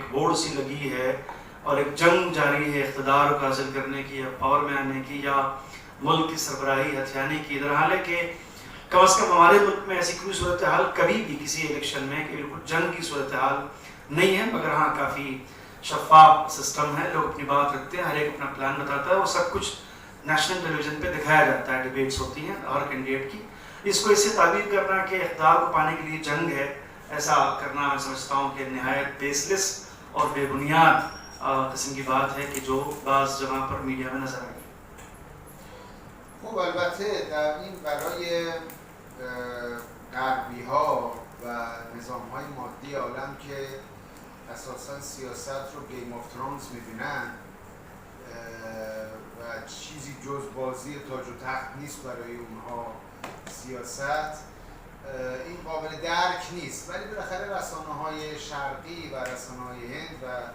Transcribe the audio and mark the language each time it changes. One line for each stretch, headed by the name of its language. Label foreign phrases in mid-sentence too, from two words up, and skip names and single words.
Urdu: ہوڑ سی لگی ہے اور ایک جنگ جاری ہے اقتدار کو حاصل کرنے کی یا پاور میں آنے کی یا ملک کی سربراہی ہتھیانے کی، ادھر حال ہے کہ کم از کم ہمارے ملک میں ایسی کوئی صورت حال کبھی بھی کسی الیکشن میں کہ بالکل جنگ کی صورت حال نہیں ہے، مگر ہاں کافی شفاف سسٹم ہے، لوگ اپنی بات رکھتے ہیں، ہر ایک اپنا پلان بتاتا ہے، وہ سب کچھ
English: national television
Urdu: پہ دکھایا جاتا ہے، ڈیبیٹس ہوتی ہیں ہر کینڈیڈیٹ کی. اس کو اس سے تعبیر کرنا کہ اقتدار کو پانے کے لیے جنگ ہے، ایسا کرنا میں سمجھتا ہوں کہ نہایت بیس لیس اور بےبنیاد قسم کی بات ہے کہ جو بعض جگہ پر میڈیا میں نظر آئی.
Persian: خب البته در این برای غربی ها و نظام های مادی عالم که اساسا سیاست رو گیم آف ترونز میبینن و چیزی جز بازی تاج و تخت نیست برای اونها سیاست، این قابل درک نیست، ولی بالاخره رسانه های شرقی و رسانه های هند و